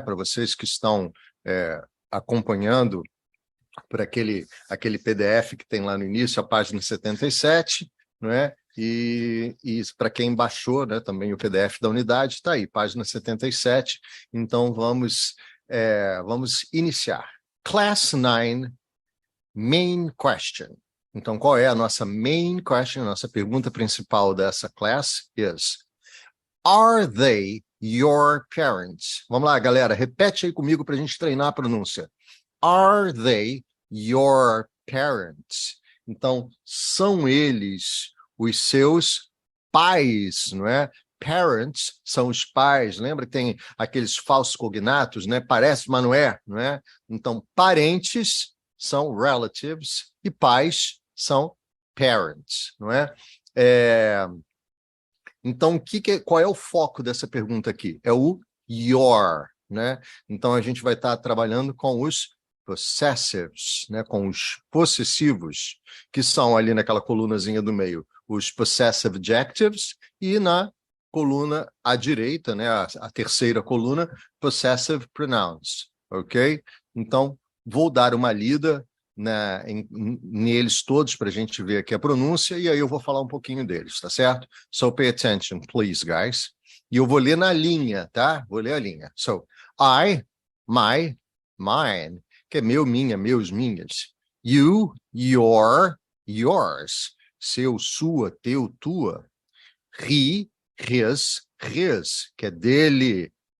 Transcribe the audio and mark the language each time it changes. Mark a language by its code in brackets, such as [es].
[pt] Para vocês que estão acompanhando por aquele PDF que tem lá no início, a página 77, não é? E para quem baixou, né, também o PDF da unidade, está aí, página 77. Então, vamos iniciar. [en] Class 9, main question. [pt] Então, qual é a nossa main question? A nossa pergunta principal dessa [en] class is: Are they your parents? [pt] Vamos lá, galera, repete aí comigo para a gente treinar a pronúncia. [en] Are they your parents? [pt] Então, são eles os seus pais, não é? Parents são os pais. Lembra que tem aqueles falsos cognatos, né? Parece, mas não é? Então, parentes são relatives e pais são parents, não é? Então, qual é o foco dessa pergunta aqui? É o your, né? Então, a gente vai estar trabalhando com os possessives, né? Com os possessivos, que são ali naquela colunazinha do meio, os possessive adjectives, e na coluna à direita, né? A terceira coluna, possessive pronouns, ok? Então, vou dar uma lida neles todos para a gente ver aqui a pronúncia, e aí eu vou falar um pouquinho deles, tá certo? [en] So pay attention, please, guys. [pt] E eu vou ler na linha, tá? Vou ler a linha. [en] So, I, my, mine, [pt] que é meu, minha, meus, minhas. [en] You, your, yours. [pt] Seu, sua, teu, tua. [en] He, his, [pt] que é dele.